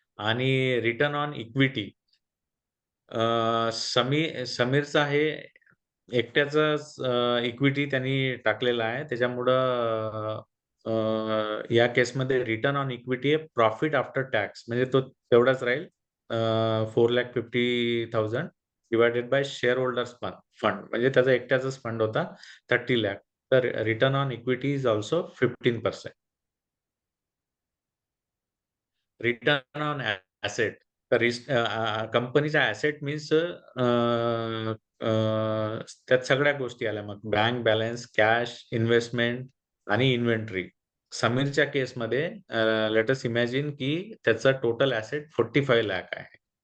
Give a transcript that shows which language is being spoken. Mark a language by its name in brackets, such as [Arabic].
[Marathi] आणि return on equity समीरचा आहे एकट्याचाच equity त्यांनी टाकलेला आहे. त्याच्यामुळं या केसमध्ये रिटर्न ऑन इक्विटी आहे प्रॉफिट आफ्टर टॅक्स म्हणजे तो तेवढाच राहील 4,50,000 divided by share holders fund म्हणजे त्याचा एकट्याचाच फंड होता 30 लाख. [English] तर return on equity is also 15%. Return on asset. [Marathi] तर कंपनीचा ऍसेट मीन्स त्यात सगळ्या गोष्टी आल्या मग बँक बॅलन्स, कॅश, इन्व्हेस्टमेंट आणि इन्व्हेंटरी. समीरच्या केसमध्ये [English] let us imagine [Marathi] की त्याचा टोटल ऍसेट 45 लाख आहे.